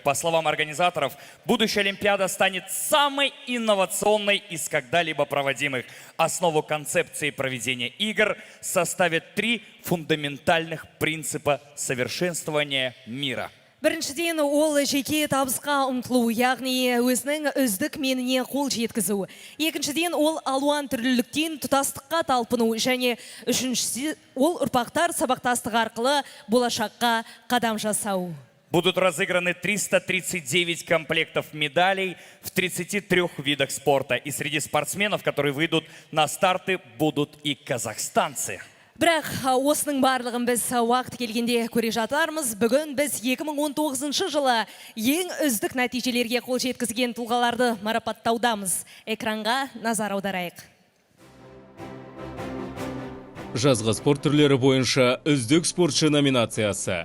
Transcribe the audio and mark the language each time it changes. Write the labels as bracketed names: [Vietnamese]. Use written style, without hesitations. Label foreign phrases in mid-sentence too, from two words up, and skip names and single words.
[Russian] По словам организаторов, будущая Олимпиада станет самой инновационной из когда-либо проводимых. Основу концепции проведения игр составят 3 фундаментальных принципа совершенствования мира. [Kazakh] Біріншіден ол жеке табысқа ұмтылу, яғни өзінің үздік меніне қол жеткізу. Екіншіден ол алуан түрліліктен тұтастыққа талпыну және үшіншісі ол ұрпақтар сабақтастық арқылы болашаққа қадам жасау. [Russian] Будут разыграны 339 комплектов медалей в 33 видах спорта. И среди спортсменов, которые выйдут на старты, будут и казахстанцы. [Kazakh] Бірақ осының барлығын біз уақыт келгенде көре жатармыз. Бүгін біз 2019 жылы ең үздік нәтижелерге қол жеткізген тұлғаларды марапаттаудамыз. Экранға назар аударайық. Жазғы спорт түрлері бойынша үздік спортшы номинациясы.